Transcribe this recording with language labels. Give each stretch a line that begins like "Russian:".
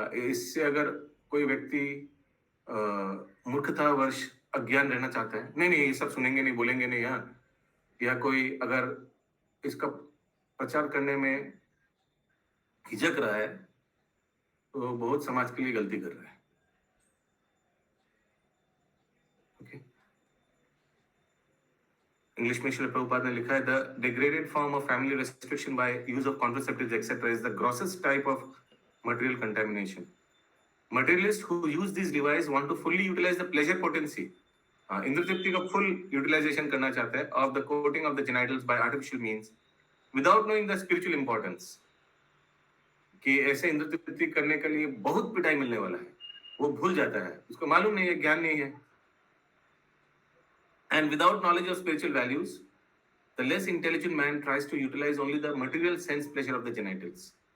Hindi: इससे अगर कोई व्यक्ति मूर्खतावश अज्ञान रहना चाहता है, नहीं ये सब सुनेंगे नहीं, बोलेंगे नहीं यहाँ, या कोई अगर इसका प्रचार करने में हिचक रहा है तो बहुत समाज के लिए गलती कर रहा है। ओके, इंग्लिश में श्रील प्रभुपाद ने लिखा है,
English: The degraded form of family restriction by use of contraceptives etcetera is the grossest type of material contamination. Materialists who use these devices want to fully utilize the pleasure potency.
Hindi: Indra तृप्ति का
English: full utilization
Hindi: करना चाहते हैं
English: of the coating of the genitals by artificial means without knowing the spiritual importance.
Hindi: कि ऐसे इंद्र तृप्ति करने के लिए बहुत पिटाई मिलने वाला है, वो भूल जाता है, उसको मालूम नहीं है, ज्ञान नहीं है.
English: And without knowledge of spiritual values, the less intelligent man tries to utilize only the material sense pleasure of the genitals.